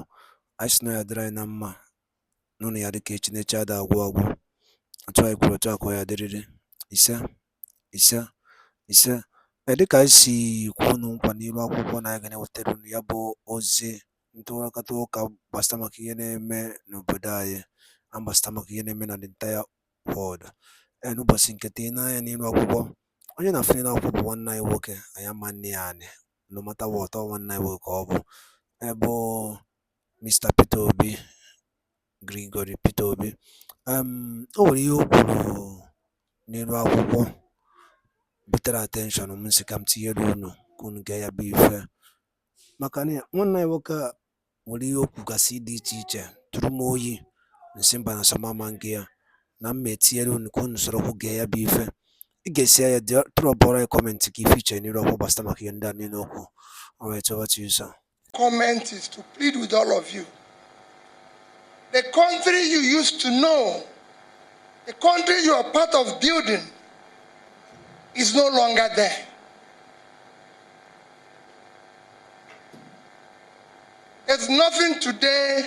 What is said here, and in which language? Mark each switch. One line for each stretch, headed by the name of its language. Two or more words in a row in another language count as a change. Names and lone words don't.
Igbo: Anyị sị na ya dịrị anyị na mma n'ụnụ ya dịka echi na-eche ada agwụ agwụ. Otu anyị kwuru otu akọ ya dịrịrị. Ise ise ise. Dịka anyị si kwuo unu nkwa n'iru akwụkwọ na anyị ga na-ewetara unu ya bụ ozi ntụrụkata ụka gbasara maka ihe na-eme n'obodo anyị na gbasara maka ihe na-eme na
English: the entire world.
Igbo: N'ụbọchị nke taa, ị na-anya n'iru akwụkwọ, onye na-afụ n'iru akwụkwọ bụ nwanne anyị nwoke, anyị ama nne ya anị
English: no matter what,
Igbo: ọ nwanne anyị nwoke ka ọ bụ. Bụ Mr. Peter Obi, Gregory Peter Obi. O nwere ihe o kwuru n'iru akwụkwọ butere attention m sị ka m tinyere unu ka unu gee ya bụ ife, maka na nwanne anyị nwoke a nwere ihe o kwugasị dị iche iche tụrụ m oyi nsị mba na samama nke ya na mma etinyere unu ka unu soro gee ya bụ ife. Ị ga-esi ya drọpụrụ anyị kọmentị ka ife iche n'iru akwụkwọ gbasara maka ihe ndị a niile okwu.
English: Alright, over to you, sir. Comment is to plead with all of you. The country you used to know, the country you are part of building, is no longer there. There's nothing today.